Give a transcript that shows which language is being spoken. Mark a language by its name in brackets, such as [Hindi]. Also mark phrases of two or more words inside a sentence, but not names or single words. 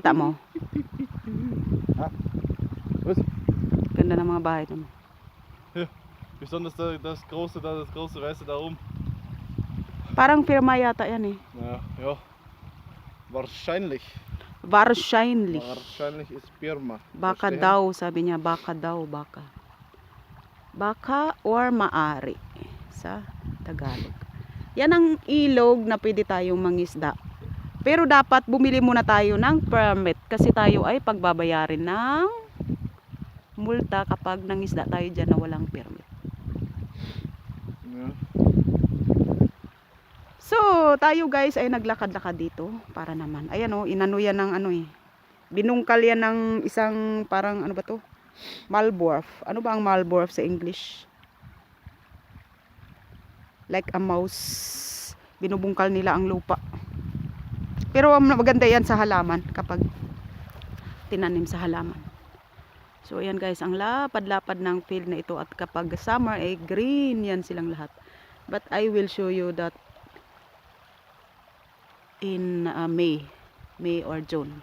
[Filipino] Kita mo? [German] Was? [Filipino] Ganda ng mga bahay doon. [German] Besonders das große da, das große Weiße da oben. [Filipino] Parang pirma yata yan eh. [German] Ja. Wahrscheinlich. Wahrscheinlich. Wahrscheinlich ist Birma. [Filipino] Baka [German] Verstehen? [Filipino] daw, sabi niya, baka daw, baka. Baka or maari sa Tagalog. Yan ang ilog na pwede tayong mangisda. Pero dapat bumili muna tayo ng permit kasi tayo ay pagbabayarin ng multa kapag nangisda tayo dyan na walang permit. [German] Ja. [Filipino] So, tayo guys ay naglakad-lakad dito para naman. Ayan o, inano yan ng ano eh. Binungkal yan ng isang parang ano ba to? Malborf. Ano ba ang Malborf sa English? [English] Like a mouse. [Filipino] Binubungkal nila ang lupa. Pero maganda yan sa halaman kapag tinanim sa halaman. So ayan guys, ang lapad-lapad ng field na ito at kapag summer ay green yan silang lahat. [English] But I will show you that in May or June.